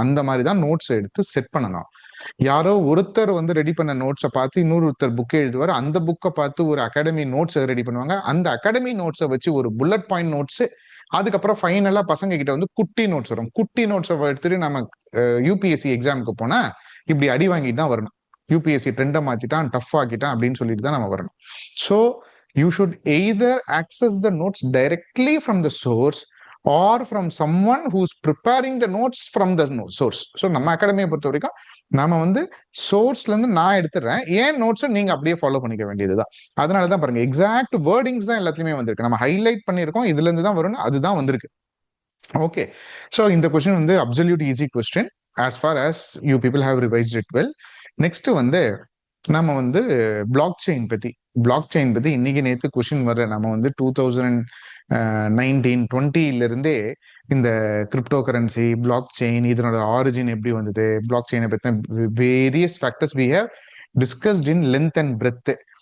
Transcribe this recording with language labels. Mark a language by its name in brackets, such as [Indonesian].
[Tamil] அந்த மாதிரி தான் நோட்ஸ் எடுத்து செட் பண்ணணும். யாரோ ஒருத்தர் வந்து ரெடி பண்ண நோட்ஸை பார்த்து இன்னொருத்தர் புக் எழுதுவார், அந்த புக்கை பார்த்து ஒரு அகாடமி நோட்ஸ் ரெடி பண்ணுவாங்க, அந்த அகாடமி நோட்ஸை வச்சு ஒரு புல்லட் பாயிண்ட் நோட்ஸ், அதுக்கப்புறம் ஃபைனலா பசங்க கிட்ட வந்து குட்டி நோட்ஸ் வரும். குட்டி நோட்ஸை எடுத்துட்டு நம்ம யூபிஎஸ்சி எக்ஸாமுக்கு போனா இப்படி அடி வாங்கிட்டு தான் வரணும். யூபிஎஸ்சி ட்ரெண்டை மாத்திட்டான், டஃப் ஆக்கிட்டான் அப்படின்னு சொல்லிட்டு தான் நம்ம வரணும். [English] So you should either access the notes directly from the source or from someone who's preparing the notes from the source. [Tamil] So நம்ம அகாடமியை பொறுத்த வரைக்கும் நாம வந்து சோர்ஸ்ல இருந்து நான் எடுத்துறேன், ஏன் நோட்ஸை நீங்க அப்படியே ஃபாலோ பண்ணிக்க வேண்டியதுதான். அதனாலதான் பாருங்க, எக்ஸாக்ட் வேர்டிங்ஸ் தான் எல்லாத்துலயுமே வந்திருக்கு. நம்ம ஹைலைட் பண்ணிருக்கோம், இதுல இருந்து தான் வரும், அதுதான் வந்திருக்கு. [English] Okay, so இந்த question வந்து absolute easy question as far as you people have revised it well. [Tamil] Next வந்து நம்ம வந்து பிளாக் செயின் பத்தி இன்னைக்கு நேற்று கொஸ்டின் வர்ற, நம்ம வந்து 2019-20 இருந்தே இந்த கிரிப்டோ கரன்சி, பிளாக் செயின், இதனோட ஆரிஜின் எப்படி வந்தது, பிளாக் செயினை பத்தின various factors [English] We have discussed in length and breadth.